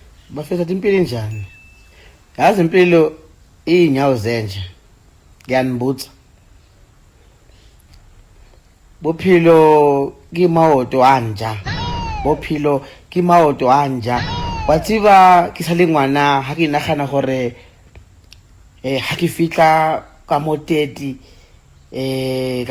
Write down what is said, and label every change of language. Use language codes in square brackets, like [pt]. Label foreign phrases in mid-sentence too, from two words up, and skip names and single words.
[zu] Bafethu impilo enjani? Yazi impilo inyawo zenje. Ngiyanibutha. [st] Bophelo ke maoto anja. Bophelo ke maoto anja. Wa tseba ke sa le ngwana ha ke nagana gore ha ke fitla ka mo 30 ka